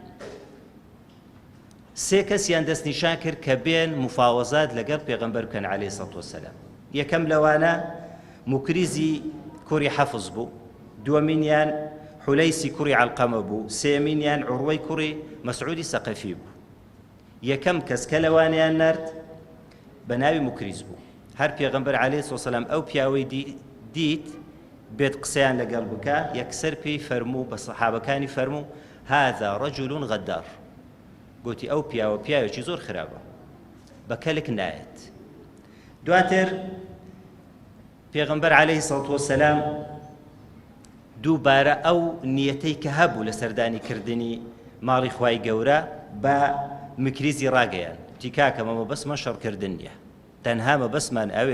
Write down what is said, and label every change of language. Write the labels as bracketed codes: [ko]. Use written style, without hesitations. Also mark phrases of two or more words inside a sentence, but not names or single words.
[ckb] سێ کەسیان دەست نیشان کرد کە بێن مفاوەزات لەگەڵ پێغەمبەر بکەن [ar] عەلەیهی سەڵاتو وەسەلام [ckb] یەکەم لەوانە موکریزی کوڕی حەفز بوو دووەمینیان حولەیسی کوڕی عەلقەمە بوو سێمینیان عوڕوەی کوڕی مەسعودی سەقەفی بوو یەکەم کەس کە لەوانیان نرد بە ناوی موکریز بوو هەر پێغەمبەر [ar] عەلەیهی سەڵاتو وەسەلام [ckb] ئەو پیاوەی دیت بێت قسەیان لەگەڵ بکە یەکسەر پێی فەرموو بە سەحابەکانی فەرموو [ar] هذا رجل غدار [ckb] گوتی ئەو پیاوێکی زۆر خراپە بە کەلک نایەت دواتر پێغەمبەر عەلەیهی [ar] سەڵاتو وەسەلام [ckb] دووبارە ئەو نیەتەی کە هەبوو لە سەردانیکردنی ماڵی خوای گەورە بە مکریزی ڕاگەیان تیکاکە مەمە بەسمە شەڕکردن نییە تەنها مەبەسمان ئەوێ